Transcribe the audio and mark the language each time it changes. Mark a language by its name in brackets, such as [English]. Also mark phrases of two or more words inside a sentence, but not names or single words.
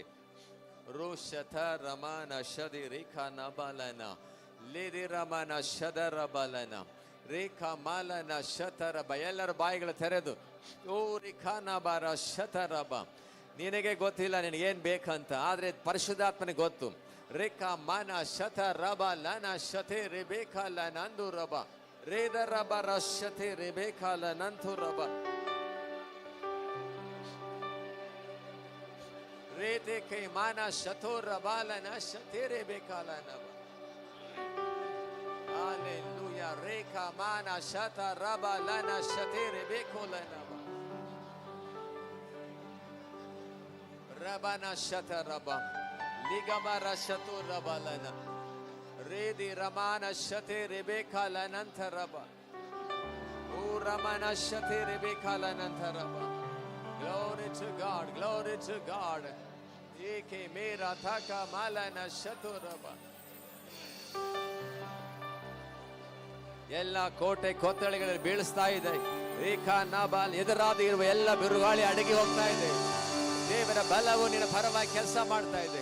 [Kannada] ರೋಷಥ ರಮನ ಶದಿ ರೇಖಾ ನಬಲನ ಲೇದಿ ರಮನ ಶದರ ಬಲನ ರೇಖಾ ಮಾಲನ ಶತರಬ. ಎಲ್ಲರ ಬಾಯಿಗಳು ತೆರೆದು ಓ ರೇಖಾ ನಬರ ಶತರಬ. ನಿನಗೆ ಗೊತ್ತಿಲ್ಲ ನಿನಗೇನ್ ಬೇಕಂತ, ಆದ್ರೆ ಪರಿಶುದ್ಧಾತ್ಮನಿಗೆ ಗೊತ್ತು. ರೇಖಾ ಮಾನ ಶತ ರಬ ಲನ ಶತೆ ರೆಬೇಕಾಲ ನಂದು ರಬ ರೇದ ರಬ ರಶತೆ ರೆಬೇಕಾಲ ನಂತು ರಬ ರೇತೆ ಕೈ ಮಾನ ಶತೋ ರಬಾಲನ ಶತೆ ರೆಬೇಕಾಲ ನಬ. [English] Hallelujah. ರೇಖಾ ಮಾನ ಶತ ರಬ ಲನ ಶತೆ ರೆಬೇಕೋಲ ನಬ ರಬನ ಶತ ರಬ ಲಿಗಮರ ಶತು ರಬಲನ ರೇದಿ ರಮಾನ ಶತೆ ರೆಬೇಕಾಲ ನಂತರಬ ಓ ರಮನ ಶತೆ ರೆಬೇಕಾಲ ನಂತರಬ. Glory to God, glory to God. ಏಕೆ ಮೇರ ಥಕ ಮಾಲನ ಶತು ರಬ. [Kannada] ಎಲ್ಲ ಕೋಟೆ ಕೊತ್ತಳೆಗಳಲ್ಲಿ ಬೀಳಿಸ್ತಾ ಇದೆ. ರೇಖಾ ನಾಬಾಲ್ ಎದುರಾದ ಇರುವ ಎಲ್ಲ ಬಿರುಗಾಳಿ ಅಡಗಿ ಹೋಗ್ತಾ ಇದೆ. ದೇವರ ಬಲವು ನಿನ್ನ ಪರವಾಗಿ ಕೆಲಸ ಮಾಡ್ತಾ ಇದೆ.